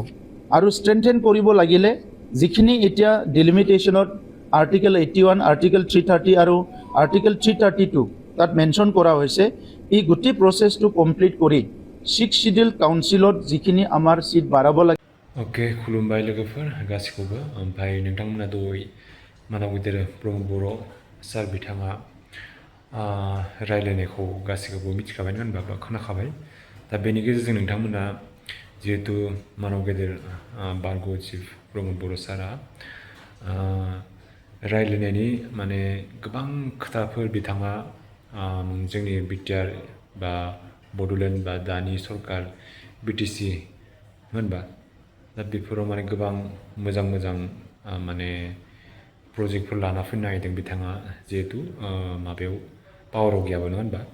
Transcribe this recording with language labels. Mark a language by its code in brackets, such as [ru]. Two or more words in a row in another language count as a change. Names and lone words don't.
[as] আৰু ষ্ট্ৰেংথেন কৰিব লাগিলে যিখিনি এতিয়া ডিলিমিটেশ্যনত আৰ্টিকেল 81, আৰ্টিকেল 330 আৰু আৰ্টিকেল 332 তাত মেনশ্যন কৰা হৈছে, এই গোটেই প্ৰচেছটো কমপ্লিট কৰি 6 চিডিউল কাউন্সিলত যিখিনি আমাৰ চিট বাঢ়াব লাগে। [brx] खुलुमबाय लोगोफोर गासिखौबो। ओमफ्राय नोंथांमोना दहाय मानाव गिदिर प्रमद बर' सार बिथाङा रायलायनायखौ गासैखौबो मिथिखाबाय होनबा बा खोनाखाबाय। दा बेनि गेजेरजों नोंथांमोना जिहेतु मानाव गेदेर बारग' चिफ प्रमद बर' सारा रायलायनायनि माने गोबां खोथाफोर बिथाङा जोंनि बिटिआर बा बड'लेण्ड बा दानि सरकार बिटिसि होनबा दा बेफोराव माने गोबां मोजां मोजां माने प्रजेक्टफोर लाना फैनो नागिरदों बिथाङा जिहेतु माबायाव पावाराव गैयाबो नङा होनबा।